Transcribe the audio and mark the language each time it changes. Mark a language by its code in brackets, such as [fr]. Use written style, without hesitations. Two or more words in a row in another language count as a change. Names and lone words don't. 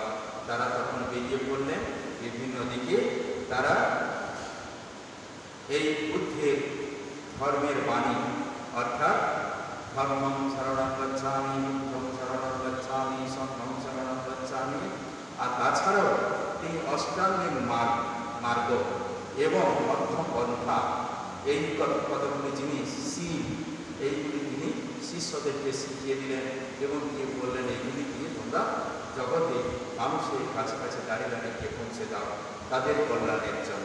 [bn] তারা তখন বেরিয়ে পড়লেন বিভিন্ন দিকে। তারা এই বুদ্ধের ধর্মের বাণী অর্থাৎ [pi] ধর্মং শরণং গচ্ছামি, বুদ্ধং শরণং গচ্ছামি, সংঘং শরণং গচ্ছামি, [bn] আর তাছাড়াও তিনি অষ্টাঙ্গিক মার্গ এবং মধ্যম পন্থা এই কতগুলি জিনিস শিব এইগুলি তিনি শিষ্যদেরকে শিখিয়ে দিলেন এবং দিয়ে বললেন এইগুলি দিয়ে তোমরা জগতে মানুষের কাছাকাছি দাঁড়িয়ে দাঁড়িয়ে পৌঁছে দাও তাদের কল্যাণের জন্য।